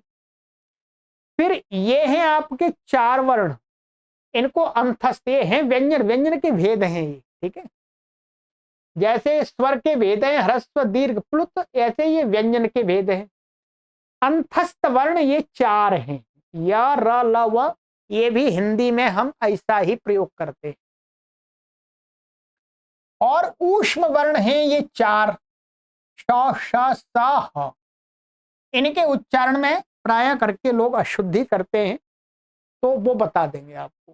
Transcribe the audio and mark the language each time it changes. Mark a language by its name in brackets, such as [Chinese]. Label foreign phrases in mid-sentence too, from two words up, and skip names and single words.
[Hindi] फिर ये हैं आपके 4 वर्ण, इनको अंतस्थ, ये हैं व्यंजन, व्यंजन के भेद हैं ये। ठीक है, जैसे स्वर के भेद हैं ह्रस्व, दीर्घ, प्लुत, ऐसे ये व्यंजन के भेद हैं। अंतस्थ वर्ण ये 4 हैं, या, र, ल, व। ये भी हिंदी में हम ऐसा ही प्रयोग करते हैं। और ऊष्म वर्ण हैं ये 4, श, श, स, ह। इनके उच्चारण में प्राय करके लोग अशुद्धि करते हैं, तो वो बता देंगे आपको।